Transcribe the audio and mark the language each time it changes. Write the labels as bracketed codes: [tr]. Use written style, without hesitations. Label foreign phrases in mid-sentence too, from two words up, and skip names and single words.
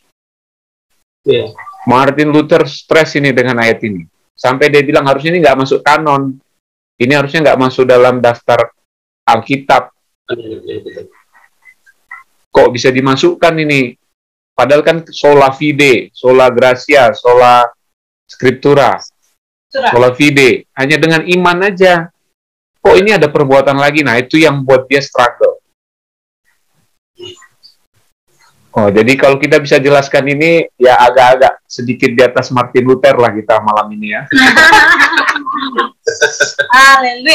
[id] Iya. Martin Luther stres ini dengan ayat ini. Sampai dia bilang harusnya ini nggak masuk kanon. Ini harusnya nggak masuk dalam daftar Alkitab. Kok bisa dimasukkan ini? Padahal kan [la] sola fide, sola gratia, sola scriptura, sola fide. [id] Hanya dengan iman aja. Kok ini ada perbuatan lagi? Nah, itu yang buat dia struggle. Oh, jadi kalau kita bisa jelaskan ini, ya agak-agak sedikit di atas Martin Luther lah kita malam ini ya. Haleluya.